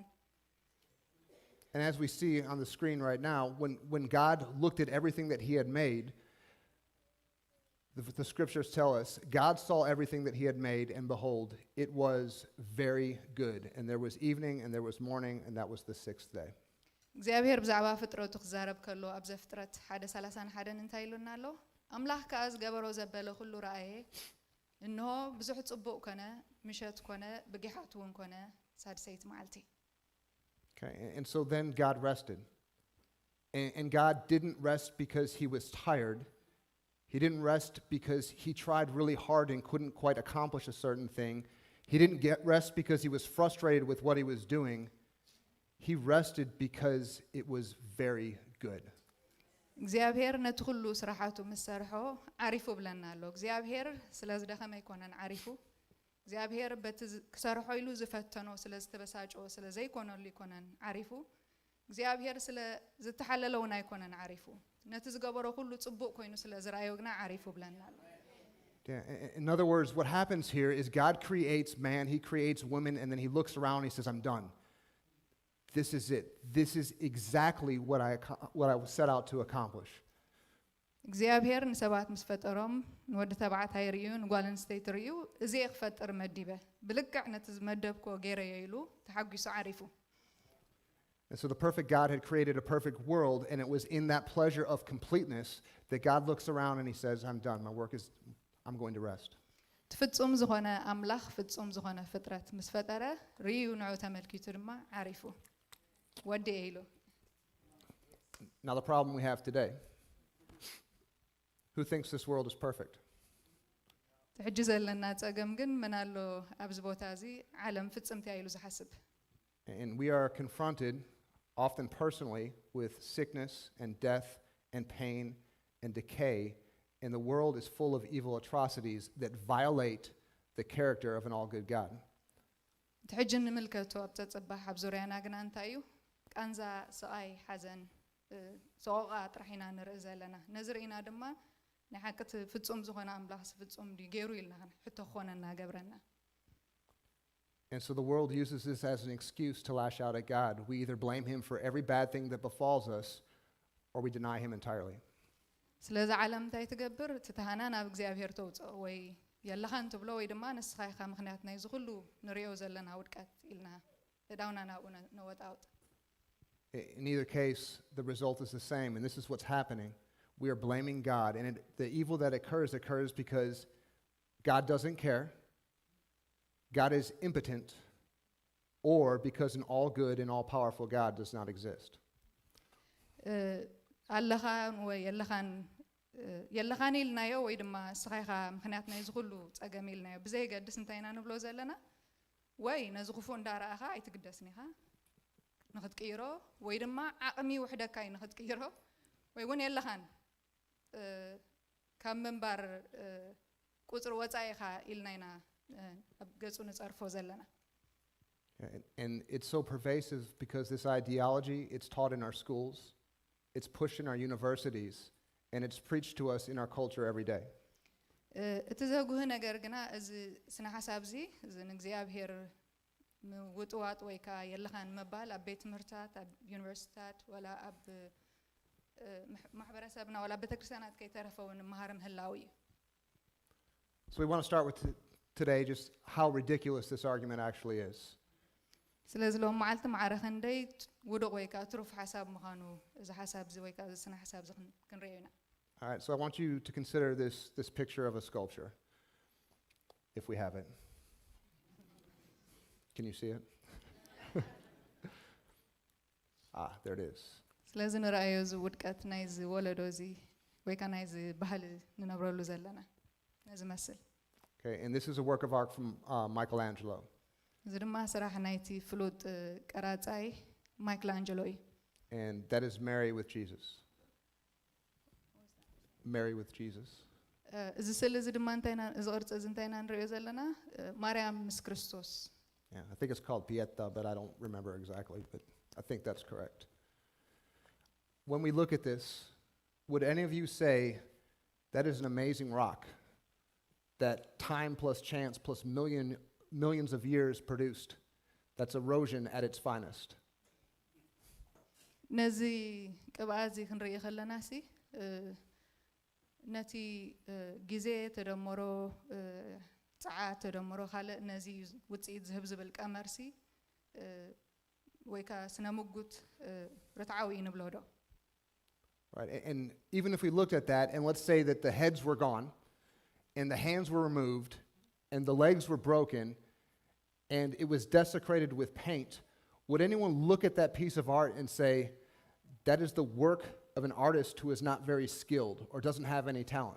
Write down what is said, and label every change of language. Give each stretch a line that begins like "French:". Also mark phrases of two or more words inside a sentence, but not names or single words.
English: And as we see on the screen right now, when God looked at everything that he had made, the scriptures tell us, God saw everything that he had made, and behold, it was very good. And there was evening, and there was morning, and that was the sixth day.
Tigrinya: እግዚአብሔር ብዛዕባ ፍጥረቱ ክዛረብ ከሎ ኣብ ዘፍጥረት 1:31 እንታይ ኢሉና ኣሎ ኣምላኽ ከዓ ዝገበሮ ዘበለ ኩሉ ረኣየ እንሆ ብዙሕ ጽቡቕ ኮነ ምሸት ኮነ ብጊሓት እውን ኮነ ሳድሰይቲ መዓልቲ
English: Okay, and so then God rested. And God didn't rest because he was tired. He didn't rest because he tried really hard and couldn't quite accomplish a certain thing. He didn't rest because he was frustrated with what he was doing. He rested because it was very good.
Tigrinya: እግዚአብሔር ነቲ ኩሉ ስራሓቱ ምስ ሰርሖ ዓሪፉ ብለና ኣሎ እግዚአብሔር ስለ ዝደኸመ ይኮነን ዓሪፉ እግዚአብሔር በቲ ክሰርሖ ኢሉ ዝፈተኖ ስለ ዝተበሳጨዎ ስለ ዘይኮነሉ ይኮነን ዓሪፉ እግዚአብሔር ስለ ዝተሓለለውና ይኮነን ዓሪፉ ነቲ ዝገበሮ ሁሉ ጽቡቕ ኮይኑ ስለ ዝራእዮ ግና ዓሪፉ ብለና ኣሎ
English: In other words, what happens here is God creates man, he creates woman, and then he looks around and he says, I'm done. This is it. This is exactly what I was set out to accomplish.
Tigrinya: እግዚአብሔር ንሰባት ምስ ፈጠሮም ንወዲ ተባዕታይ ርዩ ንጓል ኣንስተይቲ ርዩ እዚ ክፈጥር መዲበ ብልክዕ ነቲ ዝመደብኮ ገይረዮ ኢሉ ተሓጒሱ ዓሪፉ
English: And so the perfect God had created a perfect world, and it was in that pleasure of completeness that God looks around and he says, I'm done. My work is, I'm going to rest.
Tigrinya: ፍጹም ዝኾነ ኣምላኽ ፍጹም ዝኾነ ፍጥረት ምስ ፈጠረ ርዩ ንዑ ተመልኪቱ ድማ ዓሪፉ ወዲ ኢሉ
English: Now the problem we have today, who thinks this world is perfect?
Tigrinya: ሕጂ ዘለና ጸገም ግን ምን ኣሎ ኣብዚ ቦታ እዚ ዓለም ፍጽምቲ ኢሉ ዝሓስብ
English: And we are confronted, often personally, with sickness and death and pain and decay, and the world is full of evil atrocities that violate the character of an all-good God.
Tigrinya: ሕጂ ንምልከቶ ኣብ ተጸባሕ ኣብ ዙርያና ግና እንታይ እዩ ቃንዛ ስቃይ ሓዘን ሰቆቃ ጥራሕ ኢና ንርኢ ዘለና ነዚ ርኢና ድማ ናይ ሓቅቲ ፍጹም ዝኾነ ኣምላኽ ፍጹም ድዩ ገይሩ ኢልና ሕቶ ክኾነና ገብረና
English: And so the world uses this as an excuse to lash out at God. We either blame him for every bad thing that befalls us, or we deny him entirely.
Tigrinya: ስለዚ ዓለም እንታይ ትገብር ትተሃና ናብ እግዚአብሔር ተውፅኦ ወይ የለኻን ትብሎ ወይ ድማ ንስኻ ኢኻ ምክንያት ናይ ዝኩሉ ንሪኦ ዘለና ውድቀት ኢልና እዳውና ናብኡ ነወጣውጥ
English: In either case, the result is the same, and this is what's happening. We are blaming God, and the evil that occurs because God doesn't care, God is impotent, or because an all-good and all-powerful God does not exist.
Tigrinya: ኣለኻን ወይ የለኻን ኢልናዮ ወይ ድማ ንስኻ ኢኻ ምክንያት ናይ ዝኩሉ ጸገም ኢልናዮ ብዘይገድስ እንታይ ኢና ንብሎ ዘለና ወይ ነዚ ክፉእ እንዳረኣኻ ኣይትግደስኒ ኢኻ ንኽትቅይሮ ወይ ድማ ዓቕሚ ውሕደካ እዩ ንኽትቅይሮ ወይ እውን የለኻን ካብ ምንባር ቁፅሪ ወፃኢ ኢኻ ኢልና ኢና ኣብ ገጹ ንጸርፎ ዘለና
English: And it's so pervasive because this ideology, it's taught in our schools, it's pushed in our universities, and it's preached to us in our culture every day.
Tigrinya: እቲ ዘጉህ ነገር ግና እዚ ስነ ሓሳብ እዚ እዚ ንእግዚአብሔር ምውጥዋጥ ወይ ከዓ የለኻን መባል ኣብ ቤት ትምህርትታት ኣብ ዩኒቨርሲቲታት ወላ ኣብ ማሕበረሰብና ወላ ቤተክርስትያናት ከይተረፈውን መሃር ምህላው እዩ
English: So we want to start with today just how ridiculous this argument actually is.
Tigrinya: ስለዚህ ሎም መዓልቲ ማዕረ ክንደይ ውድቕ ወይ ከዓ ትሩፍ ሓሳብ ምዃኑ እዚ ሓሳብ እዚ ወይ ከዓ እዚ ስነ ሓሳብ እዚ ክንሪኦ ኢና
English: All right, so I want you to consider this picture of a sculpture, if we have it. Can you see it? There it is.
Tigrinya: ስለዚ ንርአዮ እዚ ውድቀት ናይዚ ወለዶ እዚ ወይ ከዓ ናይዚ ባህሊ ንነብረሉ ዘለና ዝመስል
English: Okay, and this is a work of art from Michelangelo.
Tigrinya: እዚ ድማ ስራሕ ናይቲ ፍሉጥ ቀራጻይ ማይክላንጀሎ እዩ
English: And that is Mary with Jesus. Mary with Jesus.
Tigrinya: እዚ ስእሊ እዚ ድማ እንታይና እዚ ቅርፂ እዚ እንታይና ንሪኦ ዘለና ማርያም ምስ ክርስቶስ
English: Yeah, I think it's called Pieta, but I don't remember exactly, but I think that's correct. When we look at this, would any of you say that is an amazing rock that time plus chance plus millions of years produced? That's erosion at its finest.
Tigrinya: ነዚ ቅብኣ እዚ ክንርኢ ከለና ሲ ነቲ ግዜ ተደምሮ ፀዓት ተደምሮ ካልእ ነዚ ውፅኢት ዝህብ ዝብል ቀመርሲ ወይ ከዓ ስነ ምጉት ርትዓዊ እዩ ንብሎ ዶ
English: Right, and even if we looked at that, and let's say that the heads were gone, and the hands were removed, and the legs were broken, and it was desecrated with paint, would anyone look at that piece of art and say, that is the work of an artist who is not very skilled or doesn't have any talent?